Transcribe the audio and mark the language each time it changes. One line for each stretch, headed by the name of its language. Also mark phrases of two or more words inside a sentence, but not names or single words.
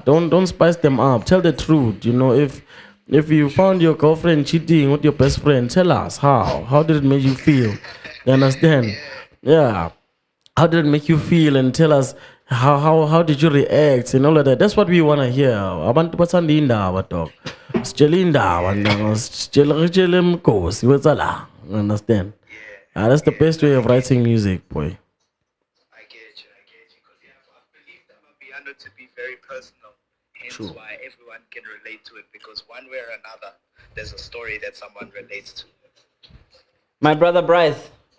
English: Don't spice them up. Tell the truth. If you found your girlfriend cheating with your best friend, tell us how. How did it make you feel? You understand? Yeah. How did it make you feel? And tell us how did you react and all of that. That's what we want to hear.
North Ndebele: Abantu bathanda indaba, dog. Sitshela indaba, sitshela mkhosi wetsala.
English: You understand? That's the best way of writing music, boy. I get you. Because I believe that piano to be very personal. Hence True. why everyone can relate to it, because one way or another, there's a story that someone relates to. My brother Bryce,